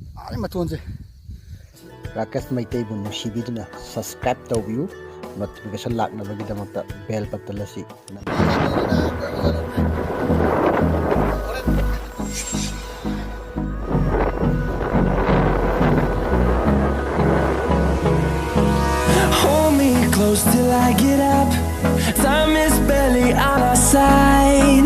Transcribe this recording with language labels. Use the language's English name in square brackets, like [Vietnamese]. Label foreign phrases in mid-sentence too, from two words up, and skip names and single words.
[Manipuri] ai matonje rakesh maitai bu no shibiduna subscribe tawbiu notification lakna bagi damakta [English] bell button [Manipuri] lasi [English] hold me close till I get up. Time is barely on our side.